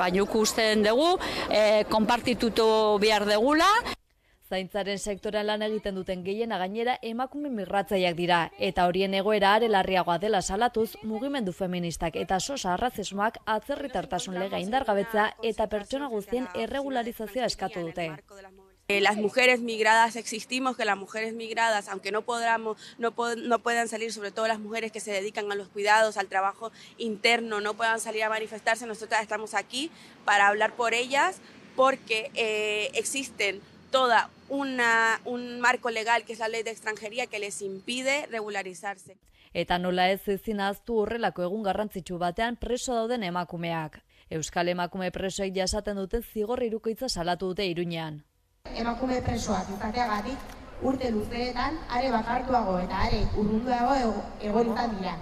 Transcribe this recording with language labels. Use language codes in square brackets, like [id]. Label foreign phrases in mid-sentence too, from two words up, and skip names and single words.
[eu] Baina ikusten dugu, konpartitutu behar degula. Zaintzaren sektoran lan egiten duten gehiena gainera emakume migratzaileak dira, eta horien egoera are larriagoa dela salatuz, mugimendu feministak eta sosa arrazismoak atzerritartasun lega indargabetzea eta pertsona guztien erregularizazioa eskatu dute. [es] Las mujeres migradas existimos, que las mujeres migradas, aunque no puedan salir, sobre todo las mujeres que se dedican a los cuidados, al trabajo interno, no puedan salir a manifestarse, nosotras estamos aquí para hablar por ellas, porque existen toda un marco legal, que es la ley de extranjería, que les impide regularizarse. [eu] Eta nola ez ezin ahaztu horrelako egun garrantzitsu batean preso dauden emakumeak. Euskal emakume presoek jasaten duten zigor hirukoitza salatu dute Iruñean. Emakume presoak izateagatik urte luzeetan are bakartuago eta are urrunduago egon izan dira.